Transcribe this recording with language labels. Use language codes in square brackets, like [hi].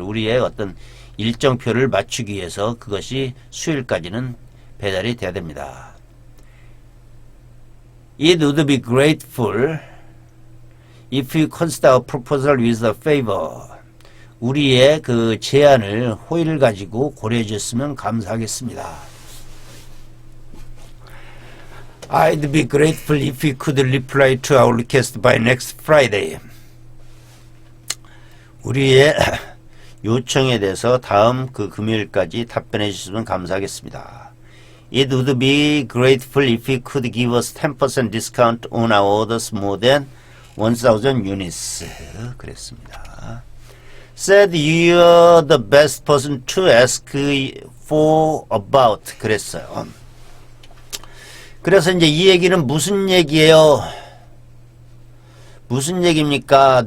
[ko] 우리의 어떤 일정표를 맞추기 위해서 그것이 수요일까지는 배달이 돼야 됩니다. [en] It would be grateful if you consider our proposal with a favor. [ko] 우리의 그 제안을 호의를 가지고 고려해 주셨으면 감사하겠습니다. [en] I'd be grateful if you could reply to our request by next Friday. [ko] 우리의 요청에 대해서 다음 그 금요일까지 답변해 주시면 감사하겠습니다. [en] It would be grateful if you could give us 10% discount on our orders more than 1,000 units. [ko] 그랬습니다. [en] Said you're the best person to ask for about. [ko] 그랬어요. 그래서 이제 이 얘기는 무슨 얘기예요? 무슨 얘기입니까?